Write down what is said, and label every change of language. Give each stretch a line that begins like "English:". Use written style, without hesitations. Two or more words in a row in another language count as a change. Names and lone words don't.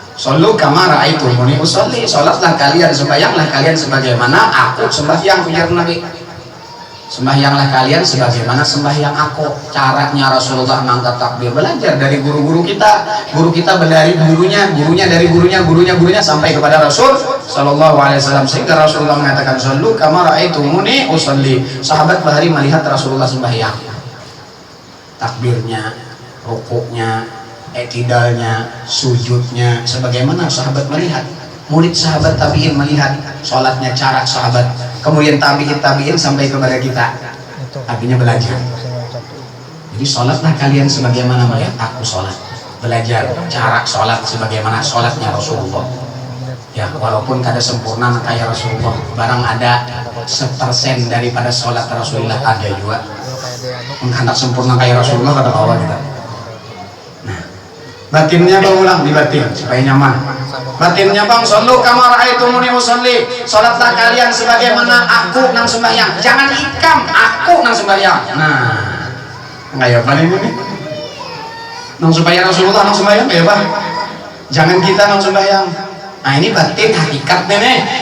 Arabic: صلوا كما رأيتموني أصلي,
Indonesian: salatlah kalian, sembahyanglah kalian sebagaimana aku sembahyang, ujar Nabi. Sembahyanglah kalian sebagaimana sembahyang aku. Caranya Rasulullah mengangkat takbir, belajar dari guru-guru kita. Guru kita dari gurunya, gurunya dari gurunya, gurunya sampai kepada Rasul
Arabic: صلى الله عليه وسلم,
Indonesian: sehingga Rasulullah mengatakan
Arabic: صلوا كما رأيتموني أصلي.
Indonesian: Sahabat bahari melihat Rasulullah sembahyang, takbirnya, rukuknya, i'tidalnya, sujudnya, sebagaimana sahabat melihat. Murid sahabat tabi'in melihat sholatnya, cara sahabat, kemudian tabi'in sampai kepada kita, artinya belajar. Jadi sholatlah kalian sebagaimana melihat aku sholat, belajar cara sholat sebagaimana sholatnya Rasulullah. Ya, walaupun kada sempurna kayak Rasulullah, barang ada 1% daripada sholat Rasulullah ada juga. Hendak sempurna kayak Rasulullah kata kawan kita. Nah, batinnya bang ulang di batin supaya nyaman. Batinnya bang,
Arabic: صلوا كما رأيتموني أصلي,
Indonesian: salatlah kalian sebagaimana aku nang sembahyang. Jangan ikam, aku nang sembahyang. Nah, kayak apa ini? Nang sembahyang Rasulullah nang sembahyang kayak apa? Jangan kita nang sembahyang. Nah ini batin hakikat nih.